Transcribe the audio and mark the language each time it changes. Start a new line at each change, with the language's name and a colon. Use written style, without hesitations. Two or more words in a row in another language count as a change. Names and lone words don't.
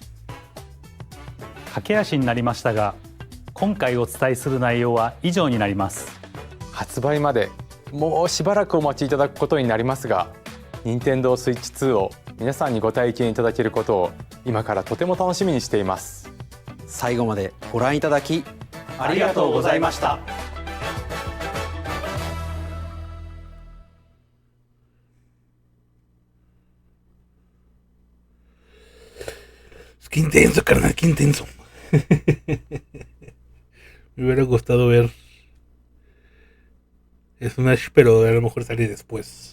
Japanese: 駆け足になりましたが、今回お伝えする内容は以上になります。発売までもうしばらくお待ちいただくことになりますが、Nintendo Switch 2を皆さんにご体験いただけることを今からとても楽しみにしています。最後までご覧いただきありがとうございました。
Spanish: Qué intenso, carnal, qué intenso. Me hubiera gustado ver Smash, pero a lo mejor salir después.